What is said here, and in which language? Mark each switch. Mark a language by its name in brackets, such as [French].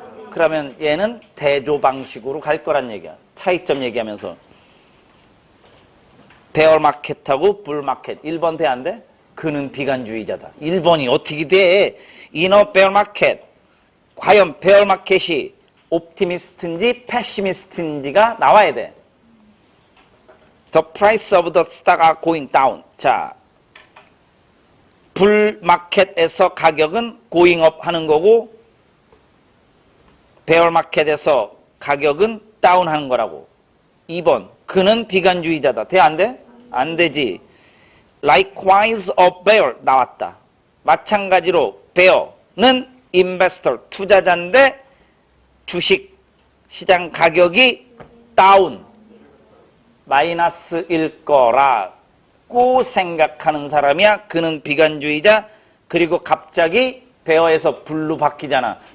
[Korean] 그러면 얘는 대조 방식으로 갈 거란 얘기야. 차이점 얘기하면서 베어마켓하고 불마켓. 1번 돼 안 돼? 그는 비관주의자다. 1번이 어떻게 돼? 이너 베어마켓. 과연 베어마켓이 옵티미스트인지 패시미스트인지가 나와야 돼. [English] The price of the stock are going down. [Korean] 자, 불마켓에서 가격은 going up 하는 거고 베어마켓에서 가격은 다운 하는 거라고. 2번 그는 비관주의자다. 돼 안 돼? 안 되지. [English] Likewise a bear 나왔다. [Korean] 마찬가지로 bear는 investor 투자자인데 주식 시장 가격이 다운 마이너스일 거라고 생각하는 사람이야. 그는 비관주의자. 그리고 갑자기 베어에서 불로 바뀌잖아.